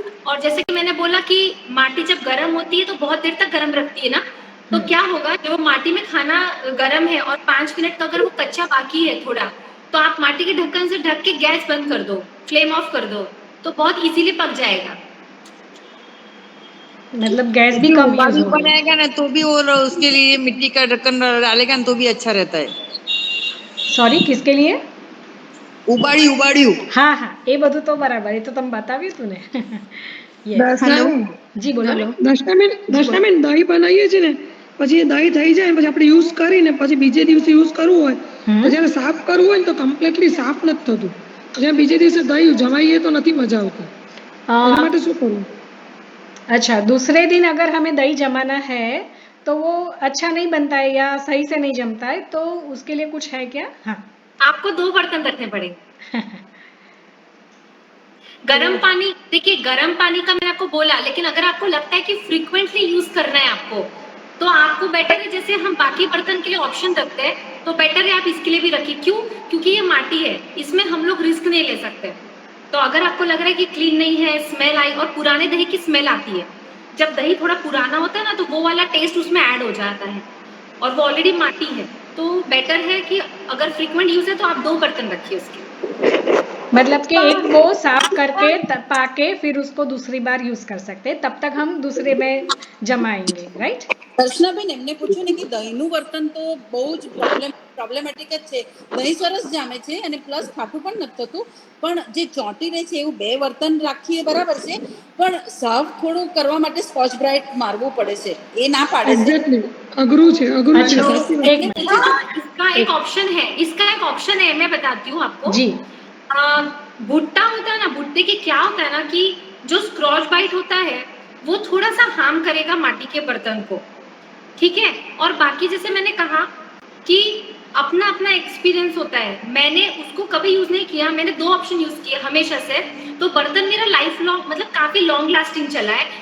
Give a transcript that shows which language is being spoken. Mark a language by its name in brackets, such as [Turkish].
[Hindi] और जैसे कि मैंने बोला कि माटी जब गर्म होती है तो बहुत देर तक गर्म रखती है ना, तो क्या होगा, जो माटी में खाना गर्म है और 5 मिनट का अगर वो कच्चा बाकी है थोड़ा, तो आप माटी के ढक्कन से ढक के गैस बंद कर दो, फ्लेम ऑफ कर दो, तो बहुत इजीली पक जाएगा। मतलब गैस भी जो कम यूज उबाली होगी। बनाएगा ना तो भी, और उसके लिए मिट्टी का ढक्कन डालेगा ना तो भी अच्छा रहता है। सॉरी, किसके लिए? उबाड़ी उबाड़ी हाँ हाँ, ये [Gujarati] બધું તો બરાબર, એ તો તમે બતાવ્યું તું ને. [English] Yes. [Gujarati] દર્શનાબેન જી બોલો ને. દર્શનાબેન દહીં બનાવીએ છીએ ને, પછી એ દહીં થઈ જાય પછી આપણે યુઝ કરીને પછી બીજે દિવસે યુઝ કરવું હોય તો જ્યારે સાફ કરવું હોય ને તો કમ્પ્લીટલી સાફ નથી થતું. જ્યારે બીજે દિવસે દહીં જમાઈએ તો નથી મજા આવતી. એના માટે શું કરવું? [Hindi] अच्छा, दूसरे दिन अगर हमें दही जमाना है तो वो अच्छा नहीं बनता है या सही से नहीं जमता है, तो उसके लिए कुछ है क्या? हाँ. आपको 2 बर्तन रखने पड़ेंगे। गर्म पानी, देखिए गर्म पानी का मैंने आपको बोला, लेकिन अगर आपको लगता है कि फ्रीक्वेंटली यूज करना है आपको, तो आपको बेटर है, जैसे हम बाकी बर्तन के लिए ऑप्शन रखते हैं, तो बेटर है आप इसके लिए भी रखिए। क्यों? क्योंकि ये माटी है, इसमें हम लोग रिस्क नहीं ले सकते। तो अगर आपको लग रहा है कि क्लीन नहीं है, स्मेल आई, और पुराने दही की स्मेल आती है, जब दही थोड़ा पुराना होता है ना तो वो वाला टेस्ट उसमें ऐड हो जाता है, और वो ऑलरेडी माटी है, तो बेटर है कि अगर फ्रीक्वेंट यूज है तो आप 2 बर्तन रखिए उसके। मतलब कि एक को साफ करके पाके फिर उसको दूसरी बार यूज कर सकते हैं, तब तक हम दूसरे में जमाएंगे, राइट? [Gujarati] દર્શનાબેન એમને પૂછ્યું ને કે દહીંનું બર્તન તો બહુ જ પ્રોબ્લેમેટિક જ છે. દહીં સરસ જામે છે અને પ્લસ ખાટું પણ નથી થતું, પણ જે ચોંટી રહે છે એવું 2 બર્તન રાખીએ બરાબર છે, પણ સાફ થોડું કરવા માટે સ્કોચ બ્રાઇટ મારવું પડે છે, એ ના પાડે છે. એક્ઝેક્ટલી અઘરું છે [Hindi] अच्छा, [Gujarati] સાચી વાત. [Hindi] एक मिनट. इसका एक ऑप्शन है, मैं बताती हूँ आपको। जी. भुट्टा होता है ना, भुट्टे के क्या होता है ना कि जो स्क्रॉच बाइट होता है वो थोड़ा सा हार्म करेगा माटी के बर्तन को, ठीक है? और बाकी जैसे मैंने कहा कि अपना अपना एक्सपीरियंस होता है, मैंने उसको कभी यूज नहीं किया, मैंने 2 ऑप्शन यूज किए हमेशा से, तो बर्तन मेरा लाइफ लॉन्ग, मतलब काफी लॉन्ग लास्टिंग चला है।